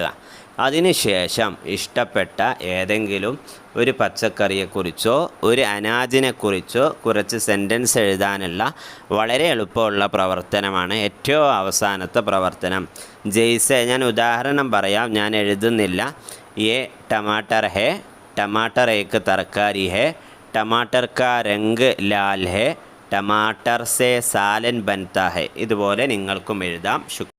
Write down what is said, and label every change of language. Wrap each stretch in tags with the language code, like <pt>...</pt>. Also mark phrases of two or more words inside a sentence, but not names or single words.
<ml>അതിനുശേഷം ഇഷ്ടപ്പെട്ട ഏതെങ്കിലും ഒരു പച്ചക്കറിയെക്കുറിച്ചോ ഒരു അനാജിനെക്കുറിച്ചോ കുറച്ച് സെൻറ്റൻസ് എഴുതാനുള്ള വളരെ എളുപ്പമുള്ള പ്രവർത്തനമാണ് ഏറ്റവും അവസാനത്തെ പ്രവർത്തനം. ജയ്സെ, ഞാൻ ഉദാഹരണം പറയാം, ഞാൻ എഴുതുന്നില്ല.</ml> <hi>ये टमाटर है, टमाटर एक तरकारी है, टमाटर का रंग लाल है, टमाटर से सालन बनता है.</hi> <ml>ഇതുപോലെ നിങ്ങൾക്കും എഴുതാം.</ml>